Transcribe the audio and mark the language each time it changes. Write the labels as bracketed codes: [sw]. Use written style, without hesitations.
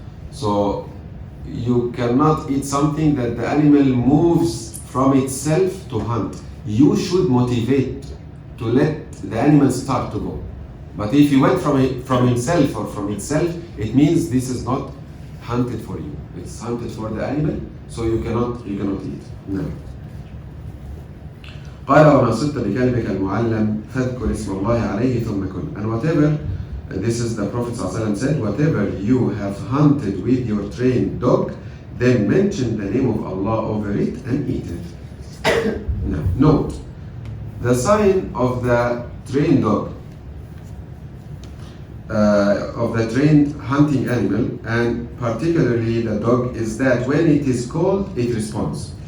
[en] So you cannot eat something that the animal moves from itself to hunt. You should motivate to let the animal start to go. But if he went from himself or from itself, it means this is not hunted for you. It's hunted for the animal, so you cannot eat. No. [ar] قال وما صدت بكلبك المعلم فاذكر اسم الله عليه ثم كل. [en] And whatever, this is the Prophet ﷺ said, whatever you have hunted with your trained dog, then mention the name of Allah over it and eat it. Now, note, the sign of the trained dog, of the trained hunting animal, and particularly the dog, is that when it is called, it responds.